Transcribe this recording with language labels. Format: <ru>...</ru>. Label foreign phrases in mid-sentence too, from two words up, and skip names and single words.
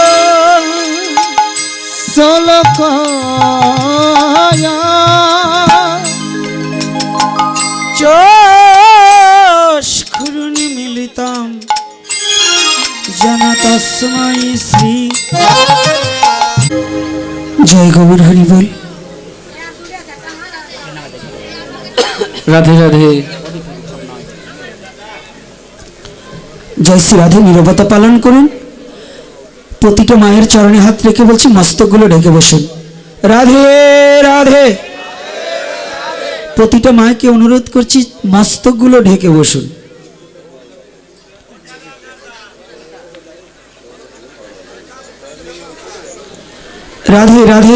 <sa>चक्षुरुन्मीलितं येन तस्मै श्री</sa> <bn>জয় গৌর হরি বোল।</bn> <hi>राधे राधे। जय श्री राधे।</hi> <bn>নীরবতা পালন করুন। প্রতিটা মায়ের চরণে হাত রেখে বলছি মস্তকগুলো ঢেকে বসুন। রাধে রাধে। প্রতিটা মাকে অনুরোধ করছি মস্তকগুলো ঢেকে বসুন। রাধে রাধে।</bn>